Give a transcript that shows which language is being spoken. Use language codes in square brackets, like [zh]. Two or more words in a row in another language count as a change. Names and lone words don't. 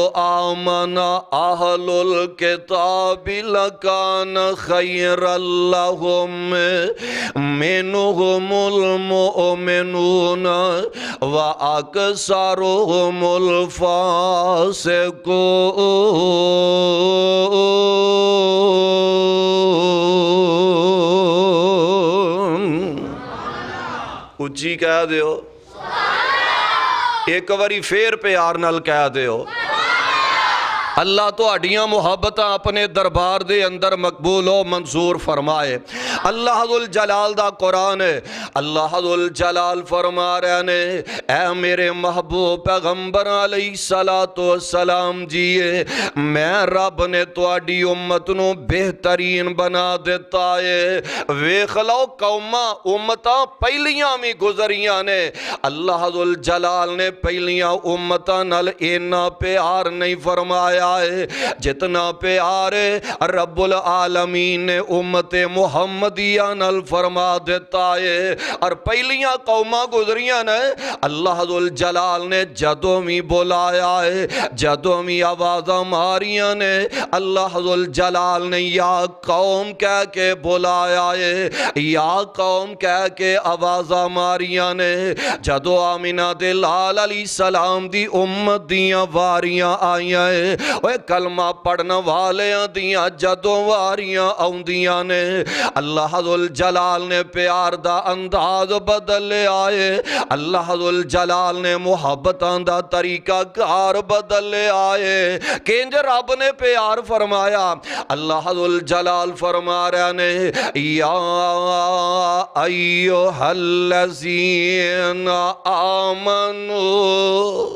[ar] آمَنَ أَهْلُ الْكِتَابِ لَكَانَ خَيْرًا لَهُمْ مِنْهُمُ الْمُؤْمِنُونَ وَأَكْثَرُهُمُ الْفَاسِقُونَ۔ [pa] اچھی کہہ دیو، ایک واری پھر پیار نال کہہ دیو۔ اللہ تو اڈیاں محبتاں اپنے دربار دے اندر مقبول و منظور فرمائے۔ اللہ ذو الجلال دا قرآن ہے، اللہ ذو الجلال فرما رہے نے اے میرے محبوب پیغمبر علیہ السلام جیے، میں رب نے تواڈی امت نو بہترین بنا دیتا ہے۔ ویکھ لو قوماں امتاں پہلیاں بھی گزریاں نے، اللہ ذو الجلال نے پہلیاں امتاں نال اینا پیار نہیں فرمایا ہے جتنا پیار رب العالمین نے امت محمدیہ نال فرما دیتا ہے۔ اور پہلیاں قوماں گزریاں نے، اللہ ذو الجلال نے جدوں بھی بلایا ہے، جدوں بھی آوازاں ماریاں نے، اللہ ذو الجلال نے یا قوم کہہ کے بلایا ہے، یا قوم کہہ کے آوازاں ماریاں نے۔ جدوں آمینہ دے لال علیہ السلام دی امت دیاں واریاں آئیاں ہے، اوے کلمہ پڑھنا والیاں دیاں جدوں واریاں آؤندیاں نے، اللہ ذو الجلال نے پیار دا انداز بدل آئے، اللہ ذو الجلال نے محبتاں دا طریقہ کار بدل آئے۔ کنج رب نے پیار فرمایا، اللہ ذو الجلال فرما رہے نے [ar] یا ایھا الذین آمنوا۔